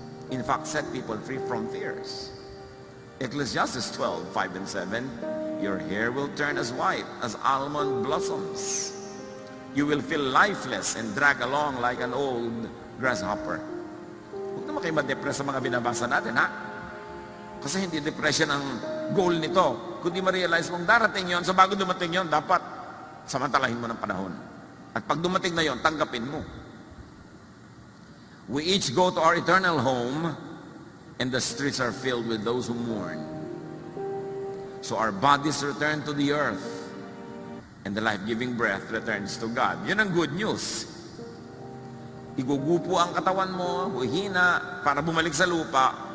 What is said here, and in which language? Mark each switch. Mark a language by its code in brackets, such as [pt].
[en] In fact, set people free from fears. Ecclesiastes 12:5 and 7, your hair will turn as white as almond blossoms. You will feel lifeless and drag along like an old grasshopper. [tl] Huwag naman kayo ma-depress sa mga binabasa natin, ha? Kasi hindi depression ang goal nito. Kundi ma-realize mong darating yon, so bago dumating yon, dapat samantalahin mo ng panahon. At pag dumating na yon, tanggapin mo. [en] We each go to our eternal home, and the streets are filled with those who mourn. So our bodies return to the earth, and the life-giving breath returns to God. [tl] Yun ang good news. Igugupo ang katawan mo, huhina, para bumalik sa lupa.